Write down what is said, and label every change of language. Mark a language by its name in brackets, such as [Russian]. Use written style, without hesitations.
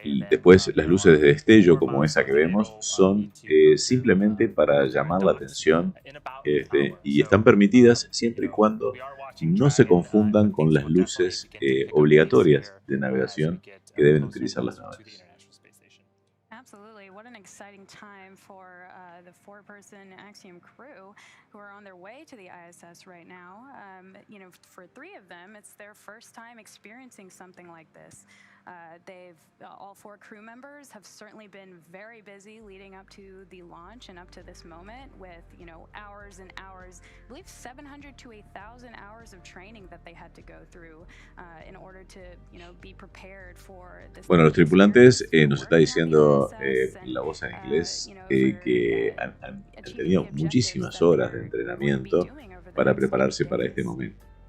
[Spanish] Después, las luces de destello, como esa que vemos, son simplemente para llamar la atención, y están permitidas siempre y cuando no se confundan con las luces obligatorias de navegación que deben utilizar las naves. [English] Absolutely. What an exciting time for the 4-person Axiom crew who are on their way to the ISS right now. For 3 of them, it's their first time experiencing something like this. All 4 crew members have certainly been very busy leading up to the launch and up to this moment with, hours and hours. I believe 700 to 1,000 hours of training that they had to go through in order to, be prepared for this. [Spanish] Bueno, los tripulantes nos está diciendo la voz en inglés que han tenido muchísimas horas de entrenamiento para prepararse para este momento.